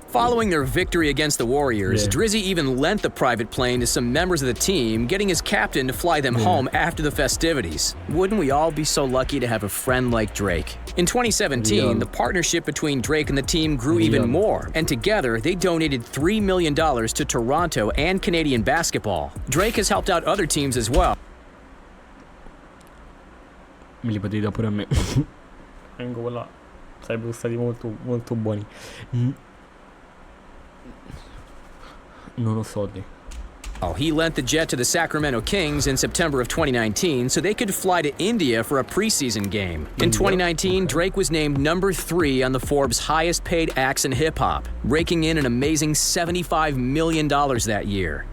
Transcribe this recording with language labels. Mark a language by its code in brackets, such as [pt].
[en] Following their victory against the Warriors, Drizzy even lent the private plane to some members of the team, getting his captain to fly them home after the festivities. Wouldn't we all be so lucky to have a friend like Drake? In 2017, the partnership between Drake and the team grew even more, and together they donated $3 million to Toronto and Canadian basketball. Drake has helped out other teams as well. [it] Me li potete dare pure a me. Angola. Sarebbero stati molto buoni. Non ho soldi. [en] He lent the jet to the Sacramento Kings in September of 2019 so they could fly to India for a preseason game. In 2019, Drake was named number 3 on the Forbes highest paid acts in hip-hop, raking in an amazing $75 million that year.